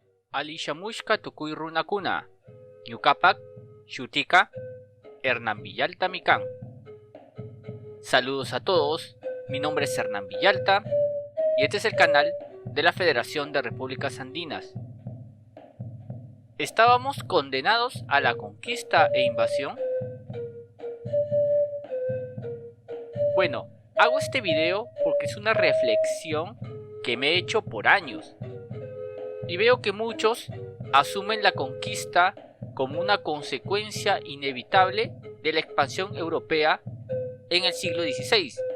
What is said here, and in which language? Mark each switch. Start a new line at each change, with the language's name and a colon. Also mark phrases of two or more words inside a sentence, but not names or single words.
Quechua: Alishamushka tukuy runakuna, ñukapak shutika Hernán Villalta mikan.
Spanish: Saludos a todos, mi nombre es Hernán Villalta y este es el canal de la Federación de Repúblicas Andinas. ¿Estábamos condenados a la conquista e invasión? Bueno, hago este video porque es una reflexión que me he hecho por años y veo que muchos asumen la conquista como una consecuencia inevitable de la expansión europea en el siglo XVI.